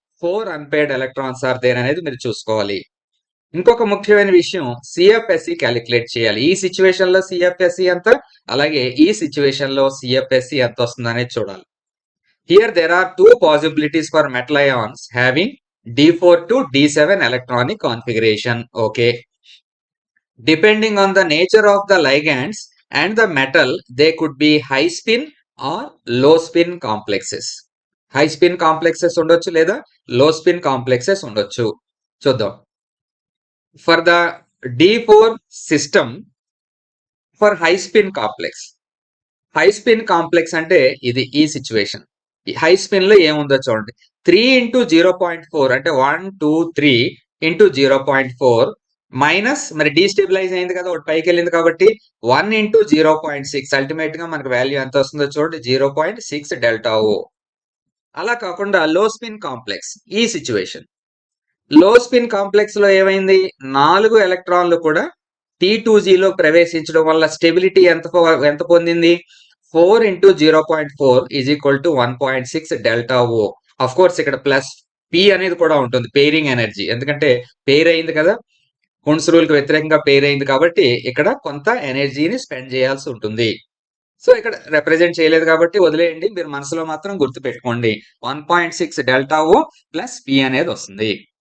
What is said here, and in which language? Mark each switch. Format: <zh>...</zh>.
<te>4</te> <en>unpaired electrons are there</en> <te>అనేది మీరు చూసుకోవాలి. ఇంకొక ముఖ్యమైన విషయం, CFSE క్యాలిక్యులేట్ చేయాలి. ఈ సిచ్యువేషన్ లో CFSE ఎంత, అలాగే ఈ సిచ్యువేషన్ లో CFSE ఎంత వస్తుంది అనేది చూడాలి.</te> <en>Here there are 2 possibilities for metal ions having D4 to D7 electronic configuration. Okay, depending on the nature of the ligands and the metal, they could be high spin or low spin complexes.</en> <te>High spin complexes ఉండొచ్చు లేదా low spin complexes ఉండొచ్చు. చూద్దాం.</te> <en>For the D4 system, for high spin complex, high spin complex</en> <te>అంటే ఇది ఈ situation. High spin లో ఏముందో చూడండి. 3 into 0.4 అంటే 1 2 3 into 0.4 మైనస్, మరి డీస్టెబిలైజ్ అయింది కదా, ఒకటి పైకి వెళ్ళింది కాబట్టి 1 into 0.6, అల్టిమేట్ గా మనకు వాల్యూ ఎంత వస్తుందో చూడండి, 0.6 డెల్టా ఓ. అలా కాకుండా లో స్పిన్ కాంప్లెక్స్, ఈ సిచ్యువేషన్ లో స్పిన్ కాంప్లెక్స్ లో ఏమైంది? 4 ఎలక్ట్రాన్లు కూడా T2Z లో ప్రవేశించడం వల్ల స్టెబిలిటీ ఎంత పొందింది?</te> <en>4 into 0.4 is equal to 1.6 delta O.</en> <te>Of course ఇక్కడ ప్లస్ P అనేది కూడా ఉంటుంది, పెయిరింగ్ ఎనర్జీ, ఎందుకంటే పెయిర్ అయింది కదా, హున్స్ రూల్ కి వ్యతిరేకంగా పెయిర్ అయింది కాబట్టి ఇక్కడ కొంత ఎనర్జీని స్పెండ్ చేయాల్సి ఉంటుంది. సో ఇక్కడ రిప్రజెంట్ చేయలేదు కాబట్టి వదిలేయండి, మీరు మనసులో మాత్రం గుర్తు పెట్టుకోండి 1.6 డెల్టా ఓ ప్లస్ P అనేది వస్తుంది.</te>